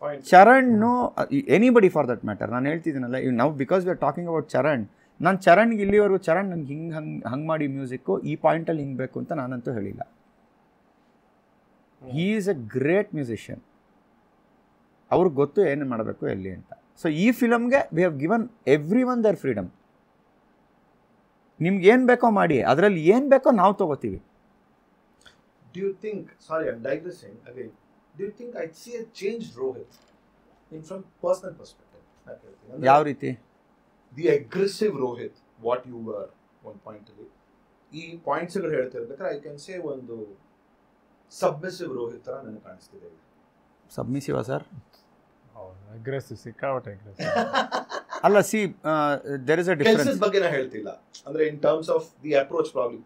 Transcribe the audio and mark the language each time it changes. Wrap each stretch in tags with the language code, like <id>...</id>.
<kn>Charan</kn> <en>Anybody for that matter.</en> <kn>ನಾನು ಹೇಳ್ತಿದ್ದೀನಲ್ಲ, ಇವ್ ನಾವು</kn> <en>because we are talking about</en> <kn>Charan, ನಾನು ಚರಣ್ಗೆ ಇಲ್ಲಿವರೆಗೂ ಚರಣ್ ನನಗೆ ಹಂಗೆ ಮಾಡಿ ಮ್ಯೂಸಿಕ್ಕು ಈ ಪಾಯಿಂಟಲ್ಲಿ ಹಿಂಗೆ ಬೇಕು ಅಂತ ನಾನಂತೂ ಹೇಳಿಲ್ಲ.</kn> <en>He is a great musician.</en> <kn>ಅವ್ರಿಗೆ ಗೊತ್ತು ಏನು ಮಾಡಬೇಕು ಎಲ್ಲಿ ಅಂತ. ಸೊ ಈ ಫಿಲಮ್ಗೆ</kn> <en>We have given everyone their freedom.</en> <kn>ನಿಮ್ಗೆ ಏನು ಬೇಕೋ ಮಾಡಿ, ಅದರಲ್ಲಿ ಏನು ಬೇಕೋ ನಾವು ತೊಗೋತೀವಿ.</kn> <en>Do you think, sorry, I'm digressing again. Do you think I'd see a changed Rohit from personal perspective?</en> <kn>ಯಾವ ರೀತಿ?</kn> <en>The aggressive Rohit, what you were one point ಅಲ್ಲಿ.</en> <kn>ಈ ಪಾಯಿಂಟ್ಸ್ಗಳು ಹೇಳ್ತಿರ್ಬೇಕಾದ್ರೆ</kn> <en>I can say</en> <kn>ಒಂದು ಸಬ್ಮಿಸಿವ್ ರೋಹಿತ್ ಥರ ನನಗೆ ಕಾಣಿಸ್ತಿದೆ. ಸಬ್ಮಿಸಿವಾ ಸರ್? ಅಗ್ರೆಸಿವ್, ಸಿಕ್ಕಾಪಟ್ಟೆ aggressive.</kn> <en>ಅಲ್ಲ, see there is a difference.</en> <kn>ಕೆಲಸದ ಬಗ್ಗೆ ನಾನು ಹೇಳ್ತಿಲ್ಲ, ಅಂದ್ರೆ</kn> <en>In terms of the approach problem.</en>